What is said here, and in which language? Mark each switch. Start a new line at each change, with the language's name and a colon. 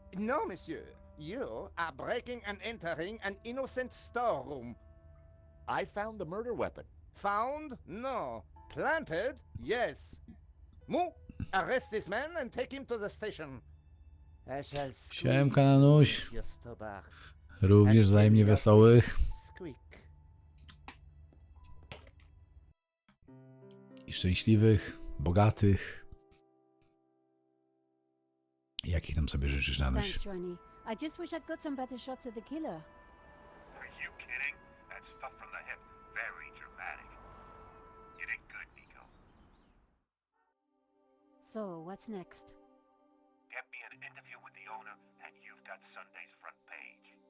English: No, monsieur. You are breaking and entering an innocent storeroom. I found the murder weapon. Found? No. Planted? Yes. Move! Arrest this man and take him to the station. I shall squeeze
Polish: Siemka, Nanuś.
English: Monsieur Stobart.
Polish: Również wzajemnie wesołych
English: Squeak.
Polish: i szczęśliwych, bogatych. Jakich tam sobie życzysz, Nanuś?
English: Thanks, Ronnie. I just wish I'd got some better shots of the killer. Are you kidding? That stuff from the hip, very dramatic. You did good, Nico. So, what's next? Get me an interview with the owner, and you've got Sunday's front page.